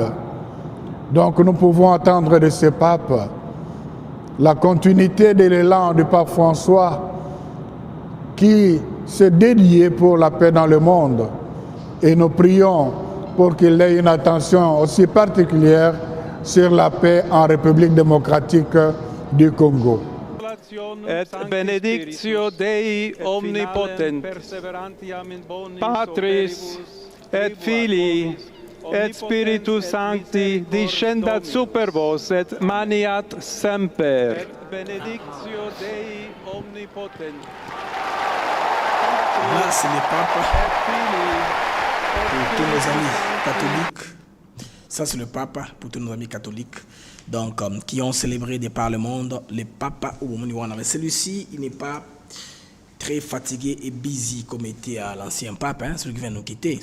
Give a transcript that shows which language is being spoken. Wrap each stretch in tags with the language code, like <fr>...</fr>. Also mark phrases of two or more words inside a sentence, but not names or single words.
<fr>Donc nous pouvons attendre de ce pape la continuité de l'élan du pape François qui s'est dédié pour la paix dans le monde. Et nous prions pour qu'il ait une attention aussi particulière sur la paix en République démocratique du Congo.</fr> <la>Et benedictio Dei omnipotent, Patris et Filii et Spiritus Sancti descendat super vos et maniat semper. Et benedictio Dei omnipotent.</la> <fr>Là, c'est le pape pour tous nos amis catholiques. Ça, c'est le pape pour tous nos amis catholiques. Donc, qui ont célébré de par le monde le papa au moment où on avait. Celui-ci, il n'est pas très fatigué et busy comme était l'ancien pape, hein, celui qui vient de nous quitter.</fr>